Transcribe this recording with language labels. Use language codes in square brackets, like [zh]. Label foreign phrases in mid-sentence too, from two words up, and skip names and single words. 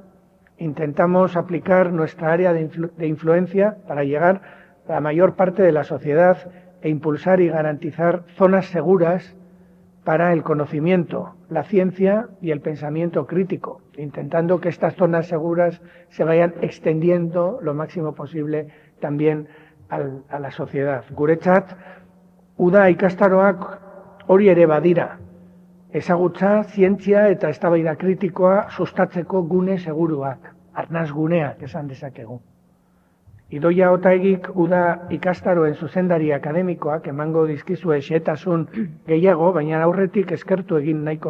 [es] Intentamos aplicar nuestra área de influencia para llegar a la mayor parte de la sociedad e impulsar y garantizar zonas seguras para el conocimiento, la ciencia y el pensamiento crítico, intentando que estas zonas seguras se vayan extendiendo lo máximo posible también a la sociedad. [eu] Guretzat, uda ikastaroak hori ere badira. Ezagutza, zientzia eta eztabaida kritikoa sustatzeko gune seguruak, arnaz guneak esan dezakegu. Idoia Otaegik uda ikastaroen zuzendari akademikoak emango dizkizue xehetasun gehiago, baina aurretik eskertu egin nahiko